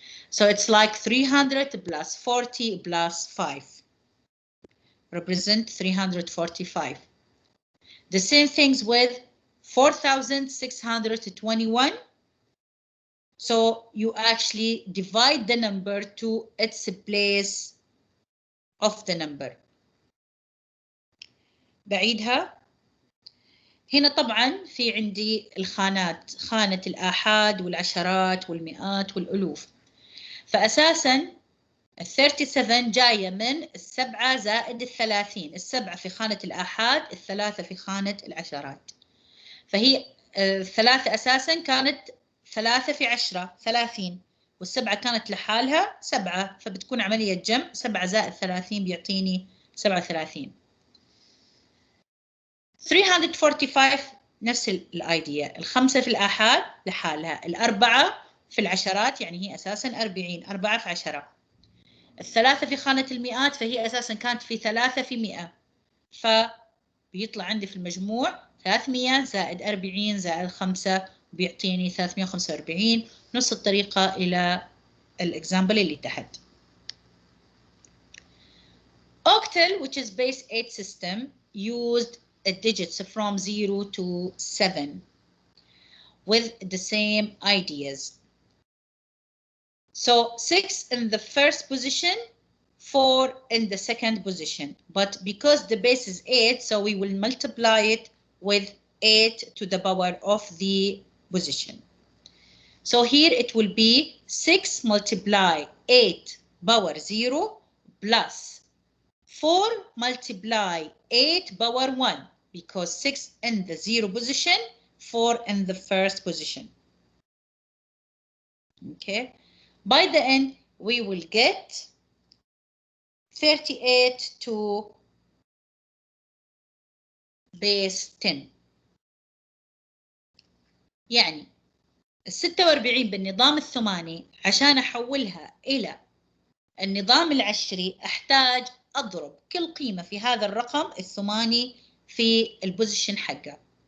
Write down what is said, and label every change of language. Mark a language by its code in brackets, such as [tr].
[en] So it's like 300 plus 40 plus 5 represent 345. The same things with 4,621. So you actually divide the number to its place of the number. [ar] بعيدها. هنا طبعا في عندي الخانات، خانة الآحاد والعشرات والمئات والألوف. فأساسا ال 37 جاية من السبعة زائد الثلاثين، السبعة في خانة الآحاد، الثلاثة في خانة العشرات. فهي الثلاثة أساسا كانت 3 في 10 30، والسبعة كانت لحالها 7، فبتكون عملية جمع 7 زائد 30 بيعطيني 37. 345 نفس الايديا. الخمسة في الآحاد لحالها، الأربعة في العشرات يعني هي أساساً 40، 4 في 10. الثلاثة في خانة المئات فهي أساساً كانت في 3 في 100، فبيطلع عندي في المجموع 300 زائد 40 زائد 5 بيعطيني 345. نفس الطريقة إلى الإكزامبل اللي تحت. [en] Octal, which is base 8 system, used digits from 0 to 7 with the same ideas. So 6 in the first position, 4 in the second position. But because the base is 8, so we will multiply it with 8 to the power of the position. So here it will be 6 multiply 8 power 0 plus 4 multiply 8 power 1, because 6 in the 0 position, 4 in the first position. Okay, by the end we will get 38 to base 10. [ar] يعني ال 46 بالنظام الثماني عشان احولها الى النظام العشري احتاج اضرب كل قيمة في هذا الرقم الثماني في البوزيشن حقه.